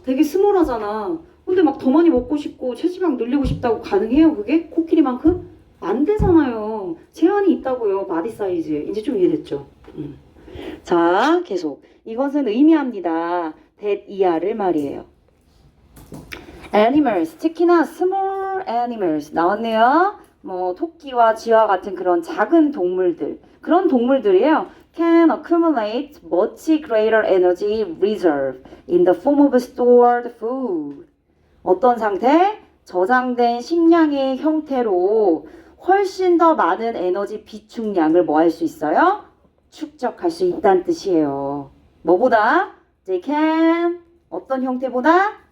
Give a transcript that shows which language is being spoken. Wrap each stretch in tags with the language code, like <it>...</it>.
<ko>되게 스몰하잖아. 근데 막 더 많이 먹고 싶고 체지방 늘리고 싶다고 가능해요? 그게? 코끼리만큼? 안 되잖아요. 제한이 있다고요. 바디 사이즈. 이제 좀 이해됐죠? 자, 계속. 이것은 의미합니다. that 이하를 말이에요.</ko> <en>animals,</en> <ko>특히나</ko> <en>small animals</en> <ko>나왔네요. 뭐 토끼와 쥐와 같은 그런 작은 동물들, 그런 동물들이에요.</ko> <en>can accumulate much greater energy reserve in the form of stored food.</en> <ko>어떤 상태? 저장된 식량의 형태로 훨씬 더 많은 에너지 비축량을 뭐 할 수 있어요? 축적할 수 있다는 뜻이에요. 뭐보다?</ko> <en>They can</en> <ko>어떤 형태보다?</ko>